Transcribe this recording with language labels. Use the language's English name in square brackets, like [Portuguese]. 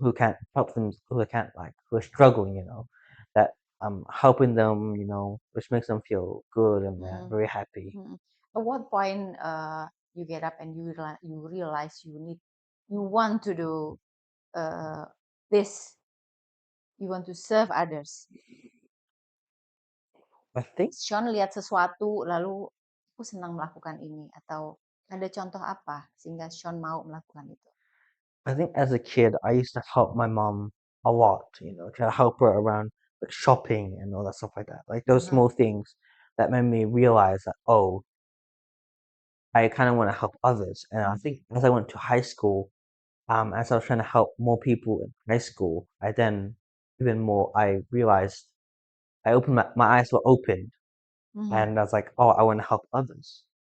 [English] who can't help them, who are struggling, that I'm helping them, which makes them feel good and they're very happy. Mm. At what point you get up and you realize you want to do this, you want to serve others. I think [Indonesian] Sean lihat sesuatu lalu aku senang melakukan ini, atau ada contoh apa sehingga Sean mau melakukan itu? [English] I think as a kid I used to help my mom a lot, to help her around like shopping and all that stuff like that. Like those small things that made me realize that, oh, I kind of want to help others. And I think as I went to high school, as I was trying to help more people in high school, I then even more I realized I opened my eyes were opened, and I was like, oh, I want to help others.